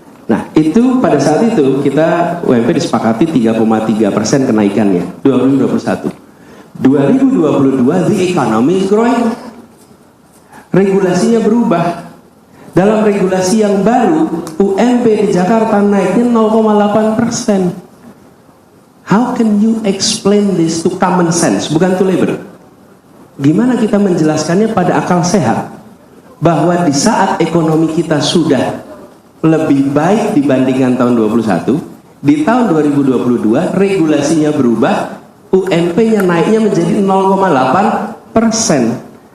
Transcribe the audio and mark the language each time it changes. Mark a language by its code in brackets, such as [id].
[id] Nah itu pada saat itu kita UMP disepakati 3,3% kenaikannya 2021. [en] 2022 the economy is growing. [id] Regulasinya berubah. Dalam regulasi yang baru UMP di Jakarta naiknya 0,8%. [en] How can you explain this to common sense, bukan to labor? [id] Gimana kita menjelaskannya pada akal sehat bahwa di saat ekonomi kita sudah lebih baik dibandingkan tahun 2021, di tahun 2022 regulasinya berubah, UMP-nya naiknya menjadi 0,8%.